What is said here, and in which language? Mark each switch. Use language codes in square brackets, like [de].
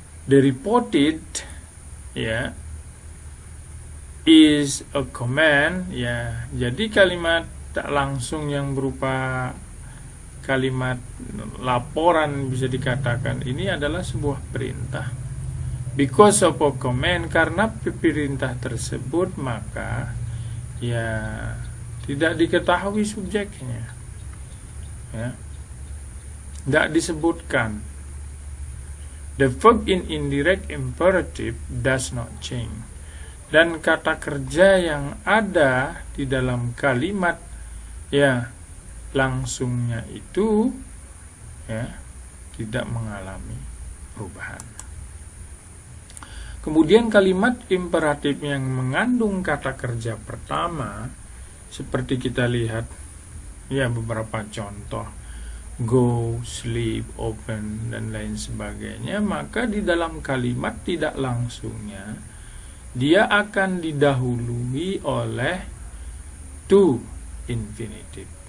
[en] The reported, ya, is a command, ya. [id] Jadi kalimat tak langsung yang berupa kalimat laporan bisa dikatakan ini adalah sebuah perintah. [en] Because of a command, [id] karena perintah tersebut maka ya tidak diketahui subjeknya, ya, tidak disebutkan. [en] The verb in indirect imperative does not change. [id] Dan kata kerja yang ada di dalam kalimat ya langsungnya itu ya tidak mengalami perubahan. Kemudian kalimat imperatif yang mengandung kata kerja pertama, seperti kita lihat ya beberapa contoh, go, sleep, open, dan lain sebagainya, maka di dalam kalimat tidak langsungnya dia akan didahului oleh to infinitive.